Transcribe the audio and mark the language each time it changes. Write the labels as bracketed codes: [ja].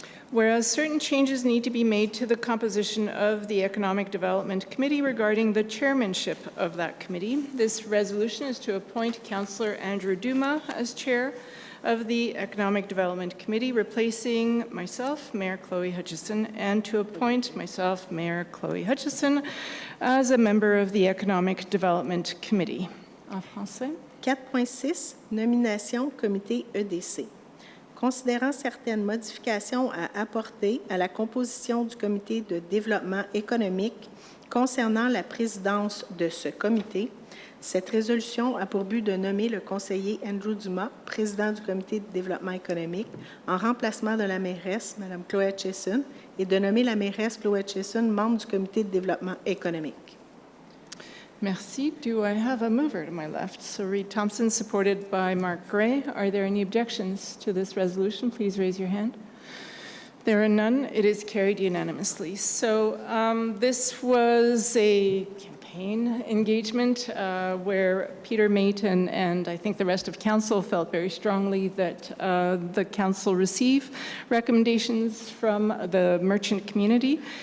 [en] Whereas certain changes need to be made to the composition of the Economic Development Committee regarding the chairmanship of that committee, this resolution is to appoint Councillor Andrew Duma as chair of the Economic Development Committee, replacing myself, Mayor Chloe Hutchison, and to appoint myself, Mayor Chloe Hutchison, as a member of the Economic Development Committee. [fr] En français. 4.6, nomination comité EDC. Considérant certaines modifications à apporter à la composition du comité de développement économique concernant la présidence de ce comité, cette résolution a pour but de nommer le conseiller Andrew Dumas, président du comité de développement économique, en remplacement de la mairesse, Mme Chloé Hutchison, et de nommer la mairesse Chloé Hutchison membre du comité de développement économique. Merci. [en] Do I have a mover to my left? So Reed Thompson, supported by Mark Gray. Are there any objections to this resolution? Please raise your hand. There are none. It is carried unanimously. So this was a campaign engagement where Peter Mayton and I think the rest of council felt very strongly that the council receive recommendations from the merchant community.